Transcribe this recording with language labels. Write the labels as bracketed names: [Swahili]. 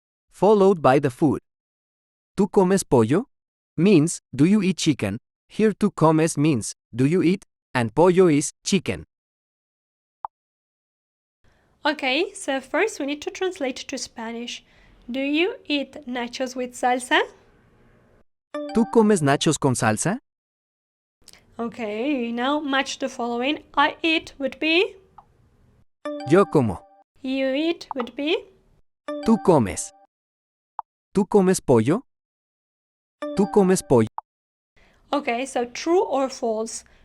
[English] Followed by the food. [Spanish] ¿Tú comes pollo? [English] Means, do you eat chicken? Here tú comes means, do you eat? And pollo is chicken. Okay, so first we need to translate to Spanish. Do you eat nachos with salsa? [Spanish] ¿Tú comes nachos con salsa? [English] Okay, now match the following. I eat would be [Spanish] Yo como. [English] You eat would be [Spanish] Tú comes. ¿Tú comes pollo? ¿Tú comes pollo? [English] okay, so true or false.